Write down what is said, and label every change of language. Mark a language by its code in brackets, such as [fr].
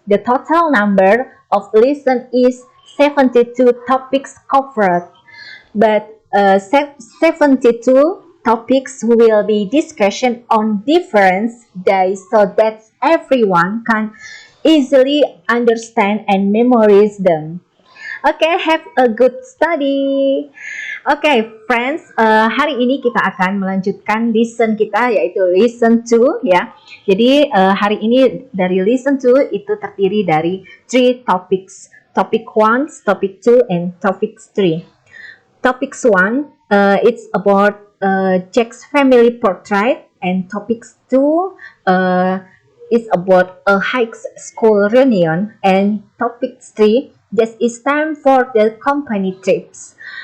[en] The total number of lesson is 72 topics covered, but 72 topics will be discussion on different days so that everyone can easily understand and memorize them. Okay, have a good study. Okay, friends, [id] hari ini kita akan melanjutkan lesson kita yaitu lesson 2 ya. Jadi hari ini dari lesson 2 itu terdiri dari 3 topics. [en] Topic 1, topic 2, and topic 3. Topic 1, it's about Jack's family portrait, and topic 2 is about a high school reunion, and topic 3, just it's time for the company trips.